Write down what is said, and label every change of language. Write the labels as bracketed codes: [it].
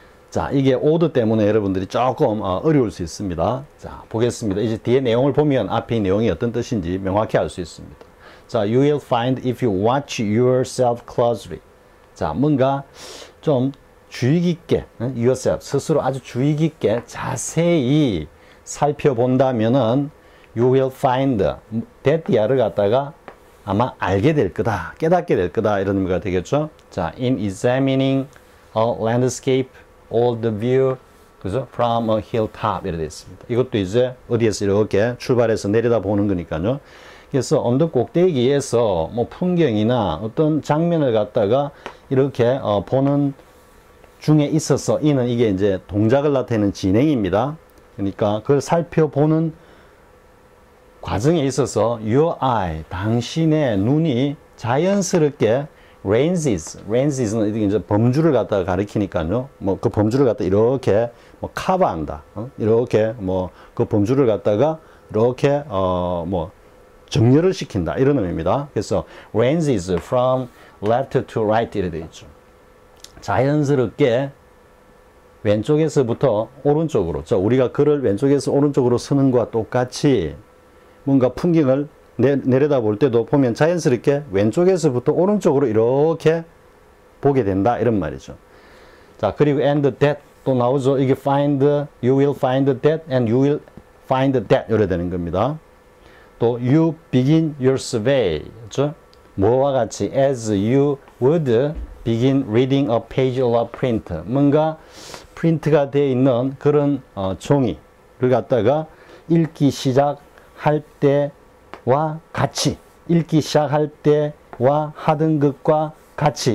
[ko] 자, 이게 order 때문에 여러분들이 조금 어려울 수 있습니다. 자, 보겠습니다. 이제 뒤에 내용을 보면 앞에 내용이 어떤 뜻인지 명확히 알 수 있습니다. [en] 자, you will find if you watch yourself closely. [ko] 자, 뭔가 좀 주의 깊게, yourself, 스스로 아주 주의 깊게 자세히 살펴본다면은 [en] you will find, [ko] that야를 갖다가 아마 알게 될 거다, 깨닫게 될 거다 이런 의미가 되겠죠. [en] 자, in examining a landscape all the view, 그죠? from a hilltop [ko] 이렇게 되어 있습니다. 이것도 이제 어디에서 이렇게 출발해서 내려다 보는 거니까요. 그래서 언덕 꼭대기에서 뭐 풍경이나 어떤 장면을 갖다가 이렇게 보는 중에 있어서 이는 이게 이제 동작을 나타내는 진행입니다. 그러니까 그걸 살펴보는 과정에 있어서 [en] your eye, [ko] 당신의 눈이 자연스럽게 ranges는 이제 범주를 갖다가 가리키니까요. 뭐 그 범주를 갖다 이렇게 뭐 커버한다. 이렇게 뭐 그 범주를 갖다가 이렇게 뭐 정렬을 시킨다 이런 의미입니다. 그래서 [en] ranges from left to right [ko] 이렇게 되어 있죠. 자연스럽게 왼쪽에서부터 오른쪽으로, 우리가 글을 왼쪽에서 오른쪽으로 쓰는 것과 똑같이 뭔가 풍경을 내려다 볼 때도 보면 자연스럽게 왼쪽에서부터 오른쪽으로 이렇게 보게 된다 이런 말이죠. 자, 그리고 [en] and that [ko] 또 나오죠. [en] 이게 find, you will find that and you will find that [ko] 이래 되는 겁니다. [en] 또 you begin your survey, 그렇죠? [ko] 뭐와 같이 [en] as you would begin reading a page of a print, [ko] 뭔가 프린트가 되어 있는 그런 종이를 갖다가 읽기 시작할 때와 같이, 읽기 시작할 때와 하던 것과 같이.